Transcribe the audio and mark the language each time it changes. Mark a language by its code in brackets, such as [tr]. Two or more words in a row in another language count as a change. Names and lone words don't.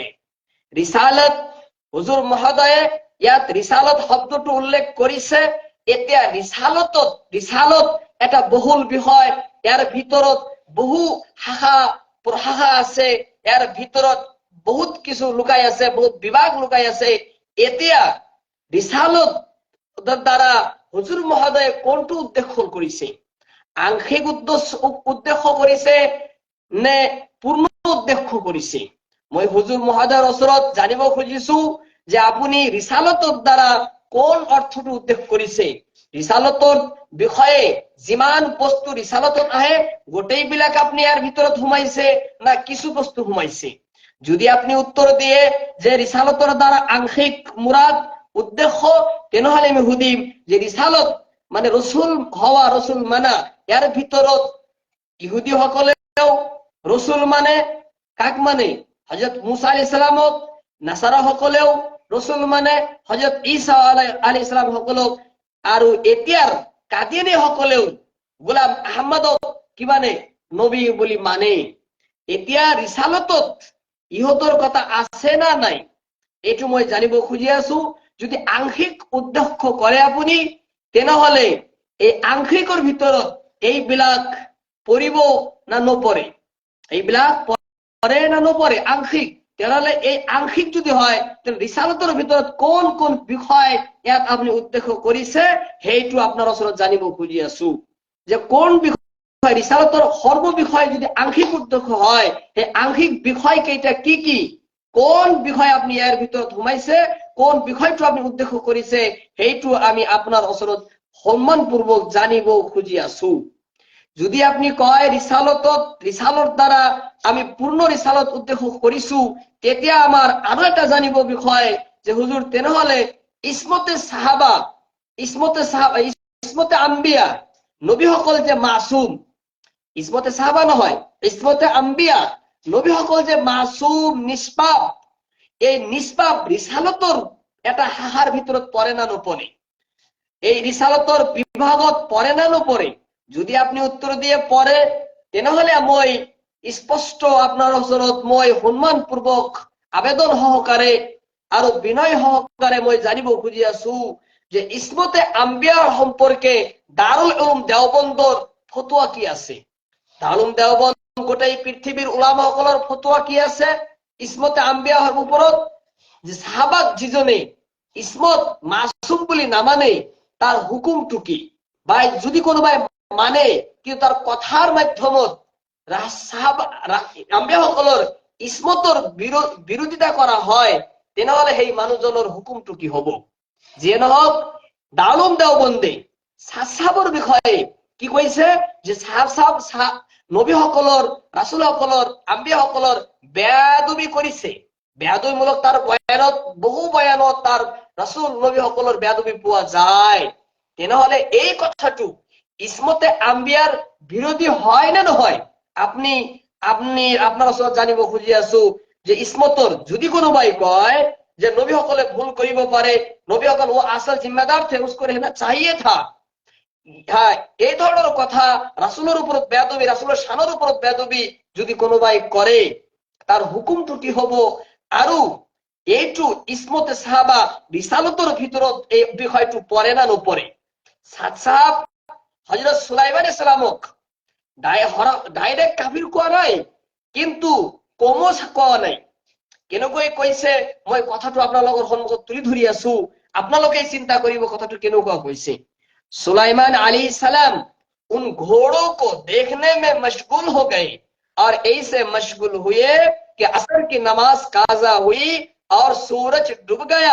[as] ৰিসালত হুজুৰ মহোদয়ে ইয়াত ৰিসালত শব্দটো উল্লেখ কৰিছে। এতিয়া ৰিসালত এটা বহুল বিষয়, ইয়াৰ ভিতৰত বহু শাখা প্ৰশাখা আছে, ইয়াৰ ভিতৰত বহুত কিছু লুকাই আছে, বহুত বিভাগ লুকাই আছে। এতিয়া ৰিসালত দ্বারা হুজুর মহোদয়ে কোনটো উদ্দেশ্য কৰিছে? আংশিক উদ্দেশ্য কৰিছে নে পূৰ্ণ উদ্দেশ্য কৰিছে? মই হুজুৰ মহোদয়ৰ ওচৰত জানিব খুজিছো যে আপুনি ৰিসালতৰ দ্বাৰা কোন অৰ্থটো উদ্দেশ্য কৰিছে। ৰিসালতৰ বিষয়ে যিমান বস্তু ৰিসালতত আহে গোটেইবিলাক আপুনি ইয়াৰ ভিতৰত সোমাইছে না কিছু বস্তু সোমাইছে? যদি আপনি উত্তর দিয়ে যে রিসালতের দ্বারা আংশিক মুরাদ উদ্দেশ্য, তেনেহলে আমি সুধিম যে রিসালত মানে রসুল হওয়া, রসুল মানা, ইয়ার ভিতৰত ইহুদি সকলেও রসুল মানে কাক মানে? হযরত মুসা আলাইহিস সালামক। নাসারা সকলেও রসুল মানে হযরত ঈসা আলাইহিস সালাম সকলক। আৰু এতিয়াৰ কাদিয়ানী সকলেও গোলাম আহমদক কি মানে? নবী বুলি মানে। এতিয়া রিসালতত ইহঁতৰ কথা আছে না নাই এইটো মই জানিব খুজি আছো। যদি আংশিক উদ্দেশ্য কৰে আপুনি, তেনেহলে এই আংশিকৰ ভিতৰত এইবিলাক পৰিব না নপৰে? এইবিলাক পৰে না নপৰে আংশিক? তেনেহলে এই আংশিক যদি হয়, তেনে ৰিসালতৰ ভিতৰত কোন কোন বিষয় ইয়াত আপুনি উদ্দেশ্য কৰিছে সেইটো আপোনাৰ ওচৰত জানিব খুজি আছো। যে কোন বিষয় রিসালতৰ সর্ব বিষয় যদি আংশিক উদ্দেশ্য হয়, সেই আংশিক বিষয় কেইটা কি কি, কোন বিষয় আপনি ইয়াৰ ভিতৰত সোমাইছে, কোন বিষয়টো আপনি উদ্দেশ্য কৰিছে, সেইটো আমি আপোনাৰ ওচৰত সন্মানপূৰ্বক জানিব খুজি আছো। যদি আপনি কয় রিসালত দ্বারা আমি পূর্ণ রিসালত উদ্দেশ্য কৰিছো, তেতিয়া আমাৰ আৰু এটা জানিব বিষয় যে হুজুর তেনেহলে ইসমতে আম্বিয়া নবীসকল যে মাসুম, ইসমতে সাহাবা নহয়, ইসমতে আম্বিয়া নবীসকল যে মাসুম নিষ্পাপ, এই নিষ্পাপ রিসালতৰ এটা শাখাৰ ভিতৰত পৰে না নপৰে? এই রিসালতৰ বিভাগত পৰে না নপৰে? যদি আপনি উত্তর দিয়ে পরে, তেনেহলে মই স্পষ্ট আপনার ওচৰত মই সন্মানপূর্বক আবেদন সহকারে আৰু বিনয় সহকারে মই জানিব খুজি আছো যে ইসমতে আম্বিয়াৰ সম্পর্কে দারুল উলুম দেওবন্দৰ ফতোয়া কি আছে? দারুল উলুম দেওবন্দ গোটেই পৃথিবীর উলামাসকলৰ ফতোয়া কি আছে ইসমতে আম্বিয়াৰ ওপৰত? যে সাহাবাক যিজনে ইসমত মাসুম বুলি নামানে তার হুকুমটো কি? বা যদি কোনোবাই মানে কিন্তু তার কথার মাধ্যমত আম্বিয়াসকলৰ ইসমতৰ বিৰোধিতা কৰা হয়, তেনেহলে সেই মানুহজনৰ হুকুমটো কি হব? যিয়ে নহওক দারুল উলুম দেওবন্দে সাহাবৰ বিষয়ে কি কৈছে? যে নবীসকলৰ, ৰাসূলসকলৰ, আম্বিয়াসকলৰ বেয়াদবি কৰিছে। বেয়াদবিমূলক তাৰ বয়ানত, বহু বয়ানত তাৰ ৰাসূল নবীসকলৰ বেয়াদবি পোৱা যায়। তেনেহলে এই কথাটো ইসমতে আম্বিয়াৰ বিৰোধী হয় না নহয়? আপনি আপনার ওচৰত জানিব খুজি আছো যে ইসমতৰ যদি কোনোবাই কয় যে নবীসকলে ভুল কৰিব পাৰে, নবীসকল [hi] वो असल ज़िम्मेदार थे, उसको रहना चाहिए था, [as] হ্যাঁ, [bn] এই ধরনের কথা রাসূলের উপর বেয়াদবি, রাসূলের শানের উপর বেয়াদবি [as] যদি কোনোবাই করে, তার হুকুমটো কি হব? আৰু এইটো ইসমতে সাহাবা রিসালতৰ ভিতৰত এই বিষয়টো পৰে না নপৰে? সাহাব হযরত সুলাইমান আলাইহিস সালামক ডাইরেক্ট কাফির কোয়া নাই, কিন্তু কমও কোয়া নাই। কেনেকৈ কৈছে মই কথাটো আপোনালোকৰ সন্মুখত তুলি ধৰি আছো, আপোনালোকে চিন্তা কৰিব কথাটো কেনেকুৱা কৈছে। [hi] सुलाइमान अलैहिस्सलाम उन घोड़ों को देखने में मशगूल हो गए और ऐसे मशगूल हुए कि असर की नमाज काजा हुई और सूरज डूब गया।